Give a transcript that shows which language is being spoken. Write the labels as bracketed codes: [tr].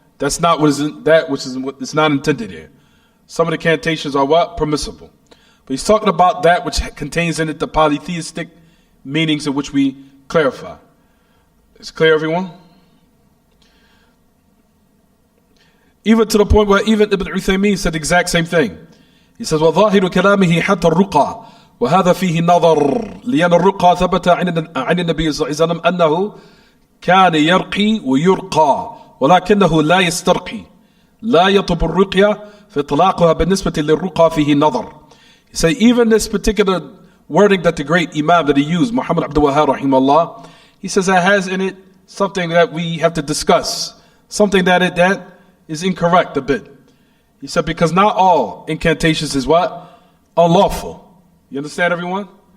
[en] That's not what is it's not intended here. Some of the incantations are what? Permissible. But he's talking about that which contains in it the polytheistic meanings of which we clarify. It's clear, everyone? Even to the point where even Ibn Uthaymeen said the exact same thing. He says, [ar] وَظَاهِرُ كَلَامِهِ حَتَّى الرُّقَى وَهَذَا فِيهِ نَظَرٌ لِأَنَّ الرُّقَى ثَبَتَ عن النبي صلى الله عليه وسلم أنه كان يرقي ويرقى ولكنه لا يسترقي لا يطلب الرقية فإطلاقها بالنسبة للرقى فيه نظر. [en] He said, even this particular wording that the great Imam that he used, Muhammad Abdul Wahhab rahimahullah, he says that has in it something that we have to discuss, something that is incorrect a bit. He said, because not all incantations is what? Unlawful. You understand, everyone?